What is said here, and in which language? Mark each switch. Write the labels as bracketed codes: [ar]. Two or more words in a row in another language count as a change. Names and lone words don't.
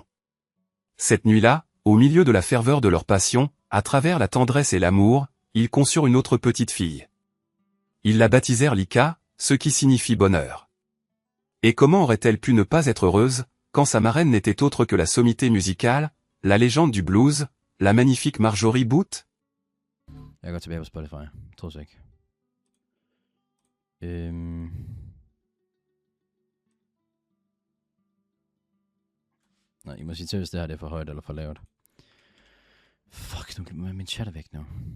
[fr] Cette nuit-là, au milieu de la ferveur de leur passion, à travers la tendresse et l'amour, ils conçurent une autre petite fille. Ils la baptisèrent Lika, ce qui signifie bonheur. Et comment aurait-elle pu ne pas être heureuse, quand sa marraine n'était autre que la sommité musicale, la légende du blues, la magnifique Marjorie Booth? [da] Jeg går tilbage på Spotify. Tror jeg ikke. Nå, I må sige til, hvis det her det er for højt eller for lavt. Fuck, nu kan min chat er væk nu.